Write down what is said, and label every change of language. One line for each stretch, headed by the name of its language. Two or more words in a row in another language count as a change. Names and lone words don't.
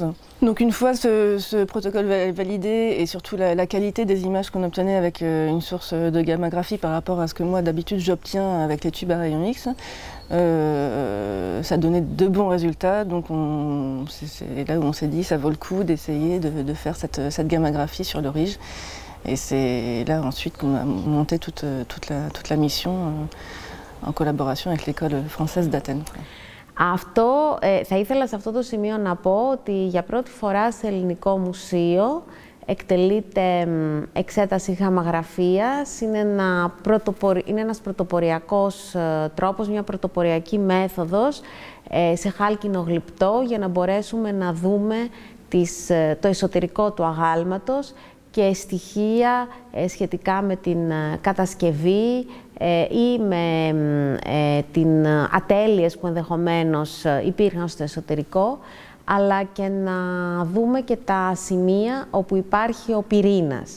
French: Donc une fois ce protocole validé et surtout la qualité des images qu'on obtenait avec une source de gammagraphie par rapport à ce que moi d'habitude j'obtiens avec les tubes à rayon X, ça donnait de bons résultats. Donc c'est là où on s'est dit ça vaut le coup d'essayer de faire cette gammagraphie sur l'Aurige. Et c'est là ensuite qu'on a monté toute la mission en collaboration avec l'école française d'Athènes.
Greek: Αυτό, θα ήθελα σε αυτό το σημείο να πω ότι για πρώτη φορά σε ελληνικό μουσείο εκτελείται εξέταση γαμμαγραφίας. Είναι ένας πρωτοποριακός τρόπος, μια πρωτοποριακή μέθοδος σε χάλκινο γλυπτό για να μπορέσουμε να δούμε το εσωτερικό του αγάλματος και στοιχεία σχετικά με την κατασκευή ή με την ατέλειες που ενδεχομένως υπήρχαν στο εσωτερικό, αλλά και να δούμε και τα σημεία όπου υπάρχει ο πυρήνας.